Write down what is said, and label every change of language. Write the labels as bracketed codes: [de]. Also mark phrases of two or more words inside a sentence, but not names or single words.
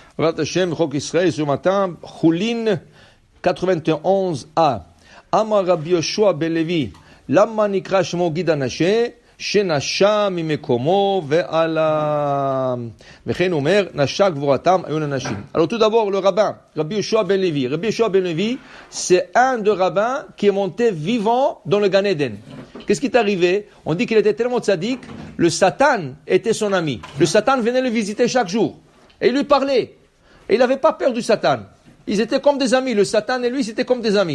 [fr] Rat Hashem, Chok Israël, ce matin, Choulin 91a. [he] אמר רבי יהושע בן לוי, למה נקרא שמו גיד הנשה, שנשה ממקומו ועלה וכן אומר נשה גבורתם היו לנשים. [fr] Alors tout d'abord le rabbin Rabbi Yoshua ben Levi. Rabbi Yoshua ben Levi, c'est un des rabbins qui est monté vivant dans le [he] גן עדן. [fr] Qu'est-ce qui est arrivé? On dit qu'il était tellement tzaddik, le Satan était son ami. Le Satan venait le visiter chaque jour et il lui parlait. Et il n'avait pas peur du Satan. Ils étaient comme des amis. Le Satan et lui, c'était comme des amis.